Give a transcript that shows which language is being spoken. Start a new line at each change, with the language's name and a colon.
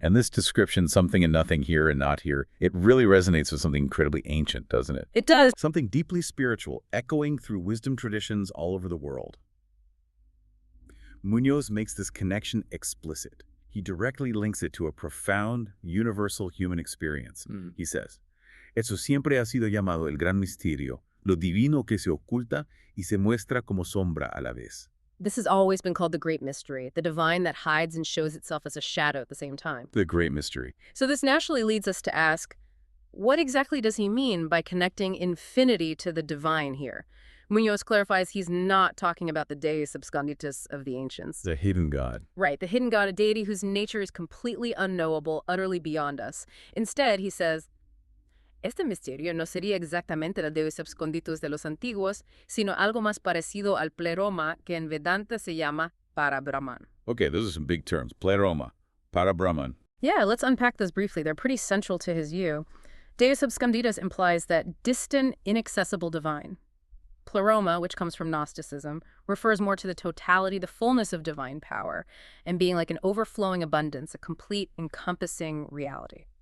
English: And this description, something and nothing here and not here, it really resonates with something incredibly ancient, doesn't it? It does. Something deeply spiritual, echoing through wisdom traditions all over the world. Muñoz makes this connection explicit. He directly links it to a profound, universal human experience. He says,
Spanish: Eso siempre ha sido llamado el gran misterio, lo divino que se oculta y se muestra como sombra a la vez.
English: This has always been called the great mystery, the divine that hides and shows itself as a shadow at the same time. The great mystery. So this naturally leads us to ask, what exactly does he mean by connecting infinity to the divine here? Muñoz clarifies he's not talking about the Deus absconditus of the ancients. The hidden God. Right, the hidden God, a deity whose nature is completely unknowable, utterly beyond us. Instead, he says,
Spanish: Este misterio no sería exactamente el Deus absconditus de los antiguos, sino algo más parecido al pleroma que en Vedanta se llama Parabrahman.
English: Okay, those are some big terms. Pleroma, Parabrahman. Yeah, let's unpack those briefly. They're pretty central to his view. Deus absconditus implies that distant, inaccessible divine. Pleroma, which comes from Gnosticism, refers more to the totality, the fullness of divine power, and being like an overflowing abundance, a complete, encompassing reality.